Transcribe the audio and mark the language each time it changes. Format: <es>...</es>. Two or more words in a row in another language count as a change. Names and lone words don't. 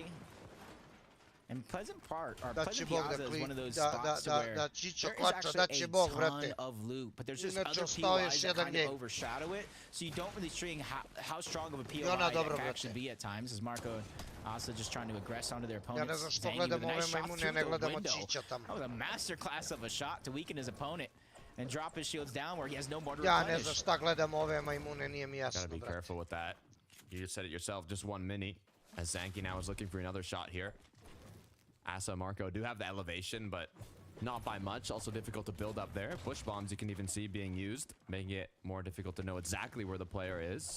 <en>And Pleasant Park, or Pleasant Plaza is one of those spots where there is actually a ton of loot, but there's just other POIs that kind of overshadow it, so you don't really see how strong of a POI that can actually be at times, as Marco also just trying to aggress onto their opponents. Zangi with a nice shot through the window. That was a masterclass of a shot to weaken his opponent and drop his shields down where he has no more to replenish.</en> <bs>Ja ne znam šta gledam ove majmune, nije mi jasno.</bs> <en>Gotta be careful with that. You just said it yourself, just one mini, as Zangi now is looking for another shot here. Asa and Marco do have the elevation, but not by much. Also difficult to build up there. Bush bombs you can even see being used, making it more difficult to know exactly where the player is.</en>